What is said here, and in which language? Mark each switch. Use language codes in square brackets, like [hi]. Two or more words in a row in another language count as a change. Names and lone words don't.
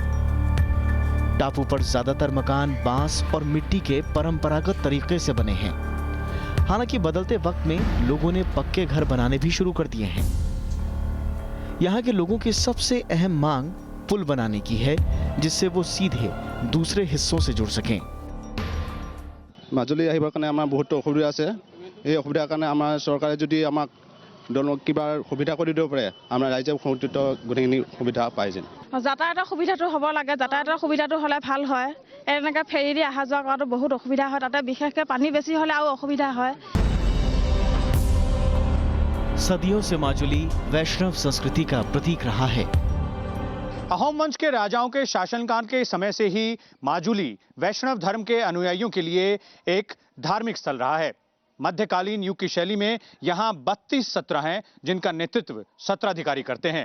[hi] टापू पर ज्यादातर मकान बांस और मिट्टी के परंपरागत तरीके से बने हैं। हालांकि बदलते वक्त में लोगों ने पक्के घर बनाने भी शुरू कर दिए हैं। यहाँ के लोगों की सबसे अहम मांग पुल बनाने की है, जिससे वो सीधे दूसरे हिस्सों से जुड़ सकें। [as] মাজুলী আহিবৰ কাৰণে আমাৰ বহুত অসুবিধা আছে। এই অসুবিধাৰ কাৰণে আমাৰ চৰকাৰে যদি আমাক কিবা সুবিধা কৰি দিব পাৰে, আমাৰ ৰাইজে সংযুক্ত গোটেইখিনি সুবিধা পাই যেন। যাতায়াতৰ সুবিধাটো হ'ব লাগে, যাতায়াতৰ সুবিধাটো হ'লে ভাল হয়। এনেকৈ ফেৰী দি অহা যোৱা কৰাটো বহুত অসুবিধা হয়, তাতে বিশেষকৈ পানী বেছি হ'লে আৰু অসুবিধা হয়। [hi] सदियों से माजुली वैष्णव संस्कृति का प्रतीक रहा है। अहोम वंश के राजाओं के शासनकाल के समय से ही माजुली वैष्णव धर्म के अनुयायियों के लिए एक धार्मिक स्थल रहा है। मध्यकालीन युग की शैली में यहाँ 32 सत्र हैं, जिनका नेतृत्व 17 अधिकारी करते हैं।